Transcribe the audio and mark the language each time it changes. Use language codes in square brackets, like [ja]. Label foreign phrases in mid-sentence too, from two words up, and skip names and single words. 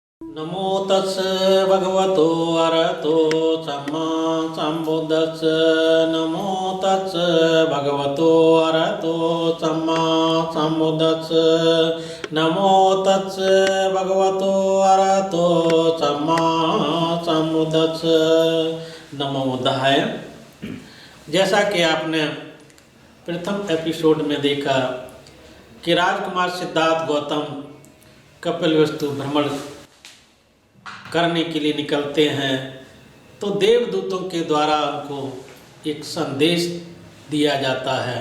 [pi] नमो तस् भगवतो अरहतो सम्मा सम्बुद्धस्स। नमो तस् भगवतो अरहतो सम्मा सम्बुद्धस्स। नमो तस् भगवतो अरहतो सम्मा सम्बुद्धस्स। नमो बुद्धाय। [hi] जैसा कि आपने प्रथम एपिसोड में देखा कि राजकुमार सिद्धार्थ गौतम कपिलवस्तु भ्रमण करने के लिए निकलते हैं, तो देवदूतों के द्वारा उनको एक संदेश दिया जाता है।